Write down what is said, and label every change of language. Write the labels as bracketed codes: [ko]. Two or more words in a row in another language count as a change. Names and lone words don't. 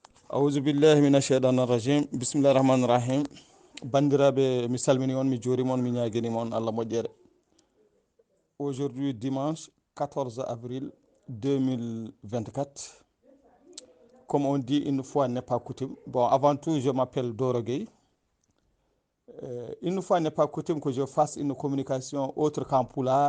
[ar] أعوذ بالله من الشيطان الرجيم بسم الله الرحمن الرحيم [ff] bandiraɓe mi salmini on mi juurima on mi ñaguinima on Allah moƴƴere. [fr] Aujourd'hui dimanche 14 avril 2024, comme on dit une fois n'est pas coutume. Bon, avant tout je m'appelle Doro Gueye. Une fois n'est pas coutume que je fasse une communication autre qu'en pulaar.